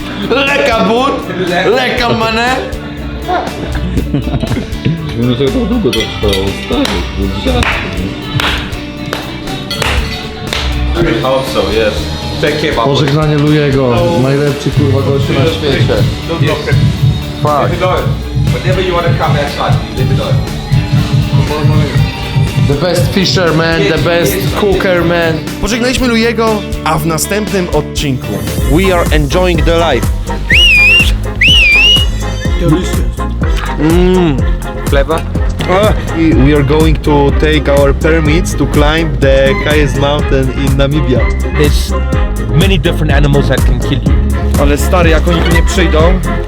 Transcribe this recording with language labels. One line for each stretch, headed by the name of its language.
Polish: Leka but, leka manę. Dlaczego tak długo to trwało? Stary, to jest
English: I hope so, yes. take care of
Polish: Pożegnanie Lujego, najlepszy kurwa gościu na świecie.
English: Fuck. Leave it alone. Whenever you want to come outside, leave it alone. The best fisherman, the best cookerman.
Polish: Pożegnaliśmy Lujego, a w następnym odcinku
English: We are enjoying the life. Clever? We are going to take our permits to climb the highest mountain in Namibia. There's many different animals that can kill you.
Polish: Ale stary, jak oni tu nie przyjdą,